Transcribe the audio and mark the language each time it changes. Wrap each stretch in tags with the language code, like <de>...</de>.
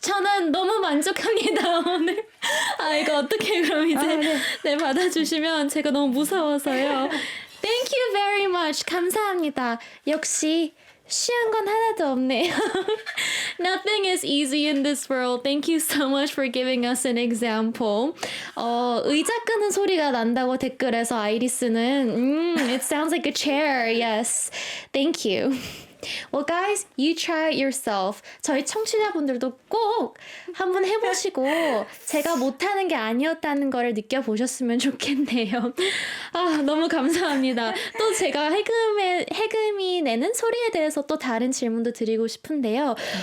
<ko>저는 너무 만족합니다, 오늘. 이거 어떻게 그럼 이제 네, 받아주시면 제가 너무 무서워서요.</ko> <en>Thank you very much.</en> <ko>감사합니다. 역시 쉬운 건 하나도 없네요.</ko> <en>Nothing is easy in this world. Thank you so much for giving us an example.</en> <ko>의자 끄는 소리가 난다고 댓글에서 아이리스는</ko> <en>it sounds like a chair. Yes. Thank you. Well, guys, you try it yourself.</en> <ko>저희 청취자분들도 꼭 한번 해보시고 제가 못하는 게 아니었다는 걸 느껴보셨으면 좋겠네요. 너무 감사합니다. 또 제가 해금이 내는 소리에 대해서 또 다른 질문도 드리고 싶은데요.</ko>